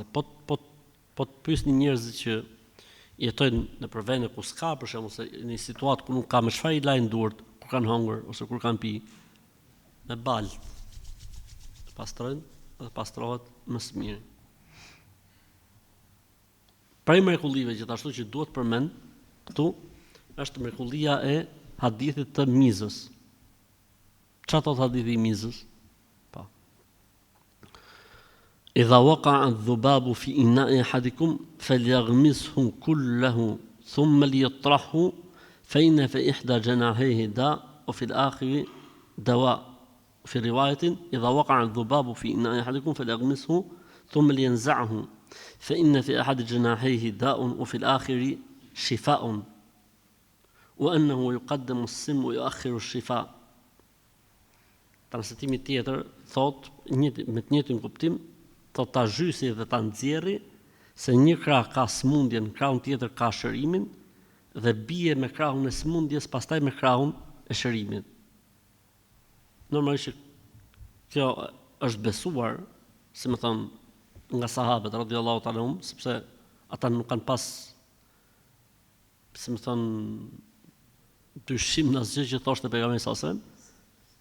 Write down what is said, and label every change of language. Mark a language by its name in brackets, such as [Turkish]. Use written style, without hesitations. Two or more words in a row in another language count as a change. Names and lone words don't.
[Albanian] Po të pyesni njerëzit që jetojnë në vende ku s'ka, për shembull, se në një situatë ku nuk ka me çfarë i lajnë durt, kur kanë hungur ose kur kanë pi, me balë pastrojnë dhe pastrohet më së miri. Prej mrekullive gjithashtu që duhet përmend këtu është mrekullia e hadithit të mizës. Çfarë thot hadithi i mizës? Po. [Arabic] إذا وقع الذباب في إناء أحدكم فليغمسه كله ثم ليطرحه فإن في إحدى جناحيه داء وفي الآخر دواء. في رواية إذا وقع الذباب في إناء أحدكم فليغمسه ثم لينزعه فإن في أحد جناحيه داء وفي الآخر شفاء وأنه يقدم السم ويؤخر الشفاء. [Albanian] Transmetimi tjetër thot me të njëjtin kuptim, thot ta zhysi dhe ta nxjerri se një krah ka smundjen, krahun tjetër ka shërimin dhe bie me krahun e smundjes, pastaj me krahun e shërimit. Normalisht kjo është besuar, si më thon, nga sahabët [Arabic] رضي الله تعالى عنهم, [Albanian] sepse ata nuk kanë pas, si më thon, dyshim në asgjë që thoshte pejgamberi [Arabic] صلى الله عليه وسلم.